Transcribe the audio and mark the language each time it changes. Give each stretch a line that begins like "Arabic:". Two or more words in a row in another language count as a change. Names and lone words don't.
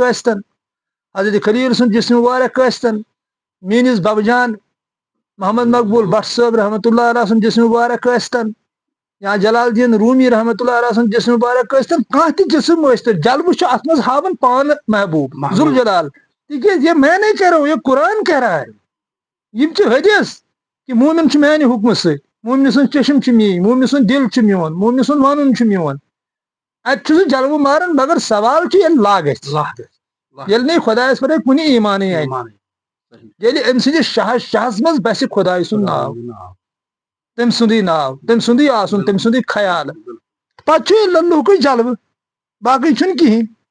Kashmiri: ٲسۍتن حضرت خلیل سُنٛد جسم مبارک ٲسۍتن میٲنِس ببہٕ جان محمد مقبوٗل بٹ صٲب رحمتہ اللہ علیہ سُنٛد جسم مبارک ٲسۍتن یا جلال الدین رومی رحمتہ اللہ علیہ سُنٛد جسم مبارک ٲسۍتن کانٛہہ تہِ جسم ٲسۍتن جلوٕ چھُ اتھ منٛز ہاوان پانہٕ محبوٗب ذوالجلال تِکیازِ
Urdu: یہ میں نے کہہ رہا ہوں یہ قرآن کہہ رہا ہے
Kashmiri: یِم چھِ حدیث کہ مومن چھُ میانہِ حُکمہٕ سۭتۍ مومنہِ سُنٛد چشم چھُ میٲنۍ مومنہِ سُنٛد دل چھُ میون مومنہِ سُنٛد ونُن چھُ میون اتہِ چھُ سُہ جلوٕ ماران مگر سوال چھُ ییٚلہِ لا گژھِ ییٚلہِ نہٕ خۄدایس ورٲے کُنہِ ایٖمانٕے اَنہِ ییٚلہِ أمۍ سٕنٛدِس شہس منٛز بسہِ خۄداے سُنٛد ناو تٔمۍ سُنٛدُے ناو تٔمۍ سُنٛدُے آسُن تٔمۍ سُنٛدُے خیال پتہٕ چھُ الا اللہُکُے جلوٕ باقٕے چھُنہٕ کِہیٖنۍ